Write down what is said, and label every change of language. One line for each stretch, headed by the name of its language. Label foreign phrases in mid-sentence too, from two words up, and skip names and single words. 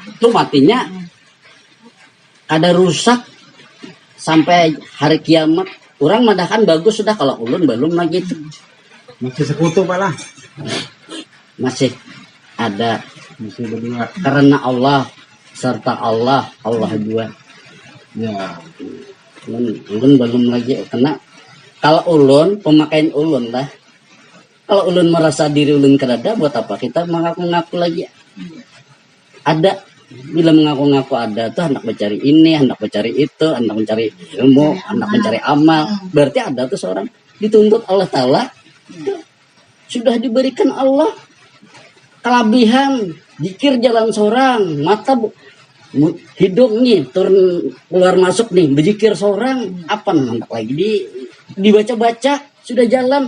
Indonesian: itu matinya ada rusak sampai hari kiamat.
Banjar: Orang madahan bagus sudah, kalau ulun belum lagi itu
Indonesian: Masih sekutu Pak lah. masih ada Masih berdua. karena Allah serta Allah juga. Ya.
Banjar: Ulun belum lagi karena kalau ulun pemakaian ulun lah. Kalau ulun merasa diri ulun kerada, buat apa kita mengaku-ngaku lagi?
Indonesian: Ada bila mengaku-ngaku ada tuh hendak mencari ini, hendak mencari itu, hendak mencari ilmu, hendak mencari amal. Berarti ada tuh seorang dituntut Allah Ta'ala, sudah diberikan Allah kelebihan, zikir jalan seorang, mata hidung nih turun keluar masuk nih, berzikir seorang, apa hendak lagi dibaca-baca sudah jalan.